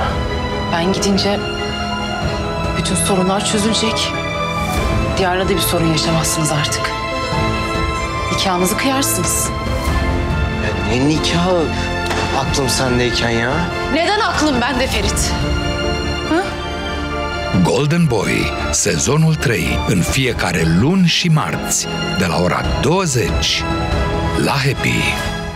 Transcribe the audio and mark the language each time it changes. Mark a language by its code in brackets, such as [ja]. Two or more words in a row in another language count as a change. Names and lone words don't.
[tr] Ben gidince bütün sorunlar çözülecek. Diyar'la da bir sorun yaşamazsınız artık. Nikahınızı kıyarsınız. Ya ne nikahı? Aklım sendeyken ya. Neden aklım bende Ferit? [ro] Golden Boy, sezonul 3, în fiecare luni și marți, de la ora 20, la Happy.